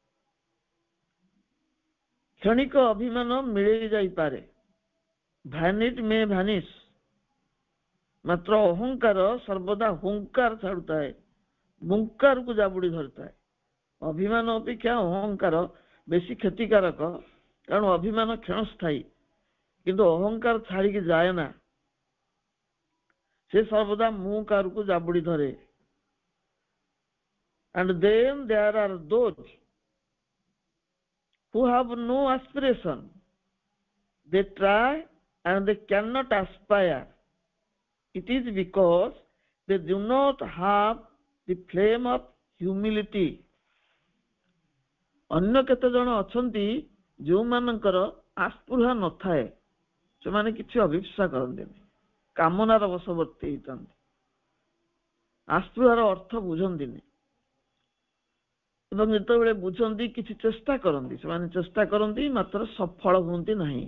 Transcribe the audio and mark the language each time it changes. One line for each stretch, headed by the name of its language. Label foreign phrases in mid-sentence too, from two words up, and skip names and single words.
Odia: କ୍ଷଣିକ ଅଭିମାନ ମିଳେଇ ଯାଇପାରେ,
English: vanity may vanish,
Odia: ମାତ୍ର ଅହଙ୍କାର ସର୍ବଦା ହୁଙ୍କାର ଛାଡୁଥାଏ, ମୁଙ୍କାରକୁ ଜାବୁଡି ଧରିଥାଏ। ଅଭିମାନ ଅପେକ୍ଷା ଅହଙ୍କାର ବେଶୀ କ୍ଷତିକାରକ, କାରଣ ଅଭିମାନ କ୍ଷଣସ୍ଥାୟୀ, କିନ୍ତୁ ଅହଙ୍କାର ଛାଡିକି ଯାଏ ନା, ସେ ସର୍ବଦା ମୁଙ୍କାରକୁ ଜାବୁଡି ଧରେ।
English: And then there are those who have no aspiration. They try and they cannot aspire. It is because they do not have the flame of humility.
Odia: ଅନ୍ୟ କେତେ ଜଣ ଅଛନ୍ତି ଯେଉଁମାନଙ୍କର ଆସ୍ପୃହା ନଥାଏ, ସେମାନେ କିଛି ଅଭିପ୍ସା କରନ୍ତିନି, କାମନାର ବଶବର୍ତ୍ତୀ ହେଇଥାନ୍ତି, ଆସ୍ପୃହାର ଅର୍ଥ ବୁଝନ୍ତିନି, ଏବଂ ଯେତେବେଳେ ବୁଝନ୍ତି କିଛି ଚେଷ୍ଟା କରନ୍ତି, ସେମାନେ ଚେଷ୍ଟା କରନ୍ତି ମାତ୍ର ସଫଳ ହୁଅନ୍ତି ନାହିଁ।